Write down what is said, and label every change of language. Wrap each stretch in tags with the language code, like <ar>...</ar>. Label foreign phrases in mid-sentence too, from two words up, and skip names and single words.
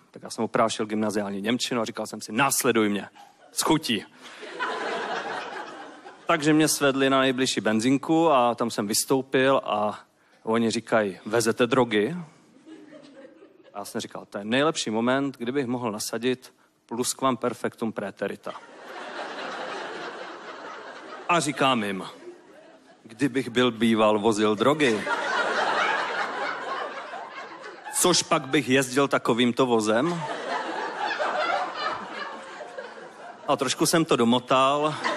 <cs>Tak já jsem oprášil gymnaziální němčinu a říkal jsem si, následuj mě, s chutí. Takže mě svedli na nejbližší benzinku a tam jsem vystoupil a oni říkají, vezete drogy? A já jsem říkal, to je nejlepší moment, kdybych mohl nasadit</cs> <la>plusquam perfectum praeterita.</la> <cs>A říkám jim, kdybych byl býval, vozil drogy. Což pak bych jezdil takovýmto vozem. A trošku jsem to domotal.</cs>